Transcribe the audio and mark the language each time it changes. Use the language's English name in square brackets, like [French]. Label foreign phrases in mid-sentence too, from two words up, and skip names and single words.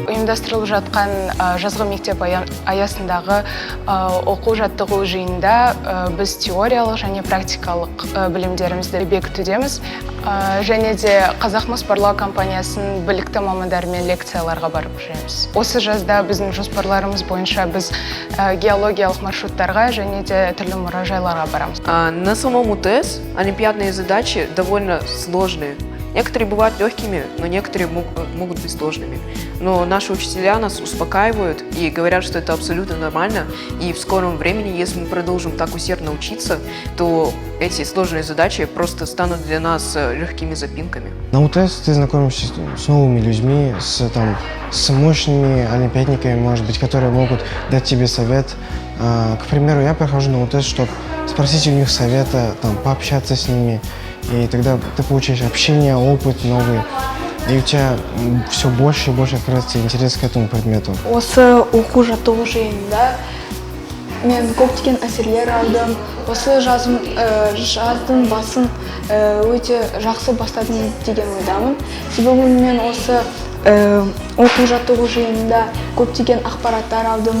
[Kazakh] ұйымдастырылып жатқан жазғы мектеп аясындағы оқу жаттығу жиында біз теориялық және практикалық білімдерімізді бекітудеміз. Және де Қазақмыс барлау компаниясының білікті мамандарымен лекцияларға барып жүреміз. Осы жазда біздің жоспарларымыз бойынша біз геологиялық маршруттарға және де түрлі мұражайларға барамыз. [Russian] На самом УТС олимпиадные задачи довольно сложные. Некоторые бывают легкими, но некоторые могут быть сложными. Но наши учителя нас успокаивают и говорят, что это абсолютно нормально. И в скором времени, если мы продолжим так усердно учиться, то эти сложные задачи просто станут для нас легкими запинками. На УТС ты знакомишься с новыми людьми, с мощными олимпиадниками, может быть, которые могут дать тебе совет. К примеру, я прохожу на УТС, чтобы спросить у них совета, пообщаться с ними. И тогда ты получаешь общение, опыт новый, и у тебя все больше и больше открывается интерес к этому предмету. [Kazakh] Осы оқу жаттығу жиынында мен көптеген әсерлер алдым. Осы жаздың басын өте жақсы бастадым деген ойдамын. Себебі мен осы оқу жаттығу жиынында көптеген ақпараттар алдым.